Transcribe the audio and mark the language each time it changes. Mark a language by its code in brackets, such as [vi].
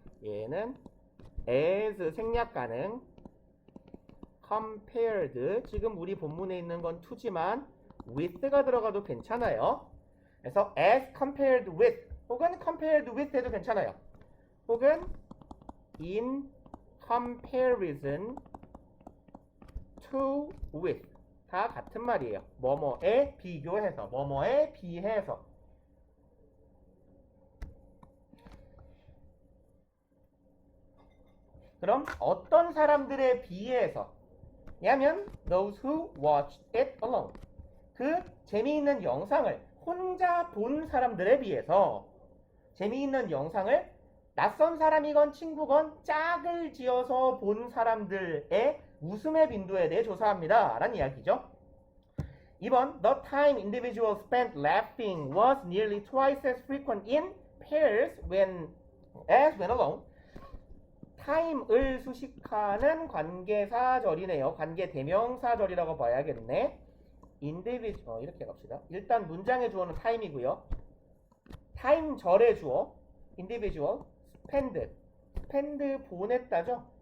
[ko] 얘는 as 생략 가능, compared 지금 우리 본문에 있는 건 to지만 with가 들어가도 괜찮아요. 그래서 as compared with 혹은 compared with 해도 괜찮아요. 혹은 [en] in comparison to with [ko] 다 같은 말이에요. 뭐뭐에 비교해서, 뭐뭐에 비해서. 그럼 어떤 사람들에 비해서 냐면 [en] those who watched it alone. [ko] 그 재미있는 영상을 혼자 본 사람들에 비해서 재미있는 영상을 낯선 사람이건 친구건 짝을 지어서 본 사람들의 웃음의 빈도에 대해 조사합니다. 라는 이야기죠. [en] 2번 The time individuals spent laughing was nearly twice as frequent in pairs as when alone. [ko] time을 수식하는 관계사절이네요. 관계대명사절이라고 봐야겠네. individual 이렇게 갑시다. 일단 문장의 주어는 time이고요. time절의 주어 individual spend 보냈다죠.